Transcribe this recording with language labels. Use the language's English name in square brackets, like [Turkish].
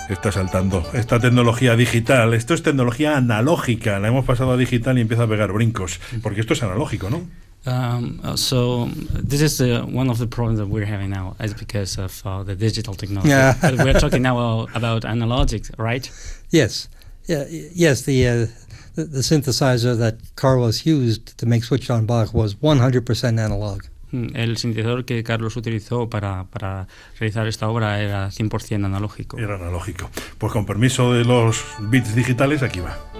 [Spanish] Saltando esta tecnología digital, esto es tecnología analógica, la hemos pasado a digital y empieza a pegar brincos porque esto es analógico, ¿no? [English] So this is one of the problems that we're having now is because of the digital technology. Yeah. We're talking now about analogic, right? Yes. Yeah, yes, the synthesizer that Carlos used to make Switch on Bach was 100% analog. [Spanish] El sintetizador que Carlos utilizó para realizar esta obra era 100% analógico. Era analógico. Pues con permiso de los bits digitales, aquí va.